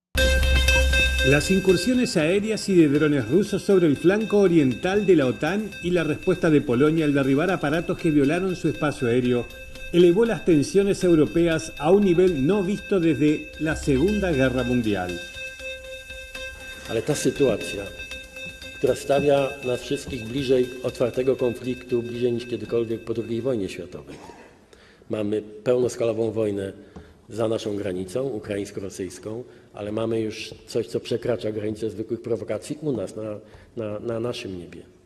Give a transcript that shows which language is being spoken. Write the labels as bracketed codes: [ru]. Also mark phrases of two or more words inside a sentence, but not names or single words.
[es] Las incursiones aéreas y de drones rusos sobre el flanco oriental de la OTAN y la respuesta de Polonia al derribar aparatos que violaron su espacio aéreo elevó las tensiones europeas a un nivel no visto desde la Segunda Guerra Mundial. [pl] Ale ta sytuacja, która stawia nas wszystkich bliżej otwartego konfliktu, bliżej niż kiedykolwiek po II wojnie światowej. Mamy pełnoskalową wojnę za naszą granicą, ukraińsko-rosyjską, ale mamy już coś, co przekracza granicę zwykłych prowokacji u nas, na naszym niebie.